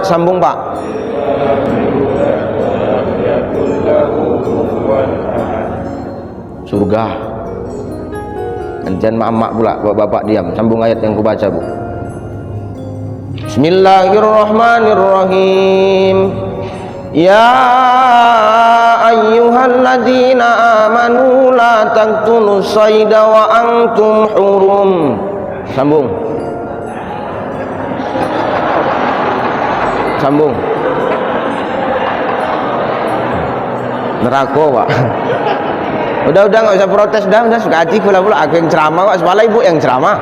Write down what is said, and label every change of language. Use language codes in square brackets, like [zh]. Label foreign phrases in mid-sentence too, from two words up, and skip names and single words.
[id] Sambung Pak. Surga. Jangan mak-mak pula, bapak-bapak diam. Sambung ayat yang kubaca, Bu. Bismillahirrahmanirrahim. [ar] يا أيها الذين آمنوا لا تقتلوا الصيد وأنتم حرم. [id] Sambung. Neraka, Pak. Udah nggak usah protes dah, udah suka hati pula aku yang ceramah kok, sebalah ibu yang ceramah.